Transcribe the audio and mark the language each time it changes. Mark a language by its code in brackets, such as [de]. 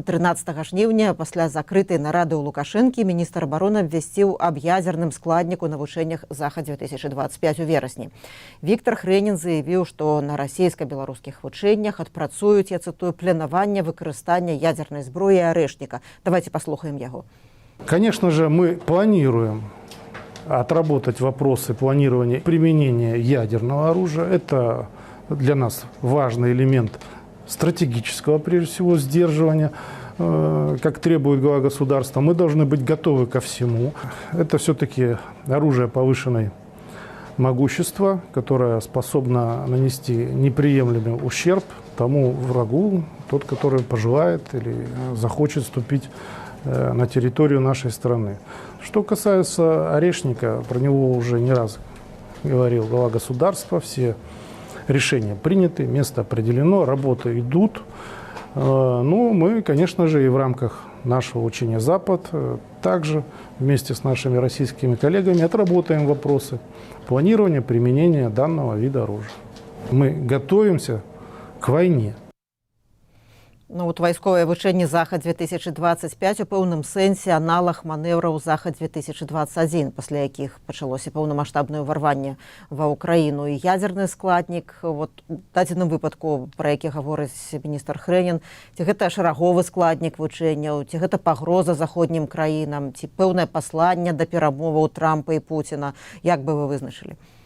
[be] 13 жніўня пасля закрытай нарады ў Лукашэнкі міністр абароны абвясціў аб ядзерным складніку на вучэннях Захад-2025 у верасні. Віктор Хрэнін заявіў, што на расійска-беларускіх вучэннях адпрацуюць, я цытую, планаванне выкарыстання ядзернай зброі і арэшніка. Давайте послухаем яго. [ru] Конечно же, мы планируем отработать вопросы планирования применения ядерного оружия. Это для нас важный элемент стратегического, прежде всего, сдерживания, как требует глава государства. Мы должны быть готовы ко всему. Это все-таки оружие повышенной могущества, которое способно нанести неприемлемый ущерб тому врагу, тот, который пожелает или захочет вступить на территорию нашей страны. Что касается орешника, про него уже не раз говорил глава государства, все решения приняты, место определено, работы идут. Ну, мы, конечно же, и в рамках нашего учения «Запад» также вместе с нашими российскими коллегами отработаем вопросы планирования применения данного вида оружия. Мы готовимся к войне. [be] Ну, вот вайсковыя вучэнні Захад-2025 у пэўным сэнсе аналаг манеўраў Захад-2021, пасля якіх пачалося паўнамаштабнае ўварванне ва ўкраіну. І ядзерны складнік, вот, у дадзеным выпадку, пра які гаворыць міністр Хрэнін, ці гэта шараговы складнік вучэнняў, ці гэта пагроза заходнім краінам, ці пэўнае пасланне да перамоваў Трампа і Пуціна, як бы вы вызначылі?